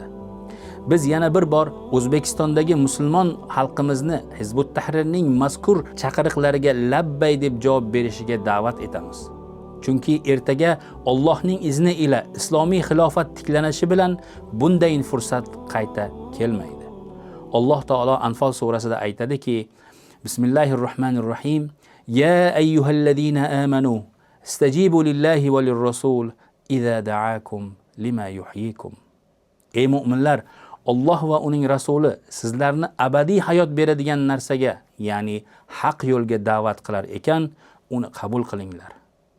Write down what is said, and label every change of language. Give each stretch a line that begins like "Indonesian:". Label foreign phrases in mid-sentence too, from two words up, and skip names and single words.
Uzbek: Biz yana bir bor O'zbekistondagi musulmon xalqimizni Hizbut Tahrirning mazkur chaqiriqlariga labbay deb javob berishiga da'vat etamiz. Chunki ertaga Allohning izni ila islomiy xilofat tiklanishi bilan bunday fursat qayta kelmaydi. Alloh taolo Anfal surasida aytadiki: Bismillahirrohmanirrohim.
Arabic: يا أيها الذين آمنوا استجيبوا لله وللرسول إذا دعاكم لما يحييكم.
Uzbek: Ey mu'minlar, Alloh va uning rasuli sizlarni abadiy hayot beradigan narsaga, ya'ni haq yo'lga da'vat qilar ekan, uni qabul qilinglar.